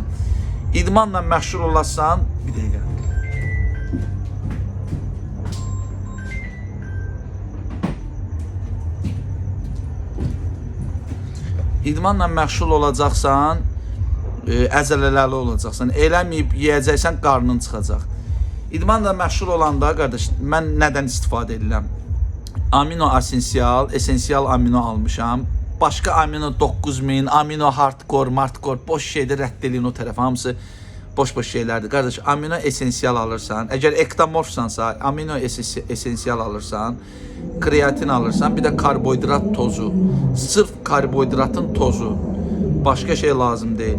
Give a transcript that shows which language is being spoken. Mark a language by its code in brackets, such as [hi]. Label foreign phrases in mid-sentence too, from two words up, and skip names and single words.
[az] İdmanla məşğul olarsan, bir dəqiqə. İdmanla məşğul olacaqsan, əzələlərli olacaqsan. Eləməyib yeyəcəksən, qarnın çıxacaq. İdmanla məşğul olanda, qardaş, mən nədən istifadə edirəm? Amino esensial amino almışam. Başqa amino 9000, amino hardcore, boş şeydir, rədd edin o tərəf. Hamısı boş şeylərdir. Qardaş, amino esensial alırsan, əgər ektomorfsansa, amino esensial alırsan, kreatin alırsan, bir də karbohidrat tozu. Sırf karbohidratın tozu. Başqa şey lazım deyil.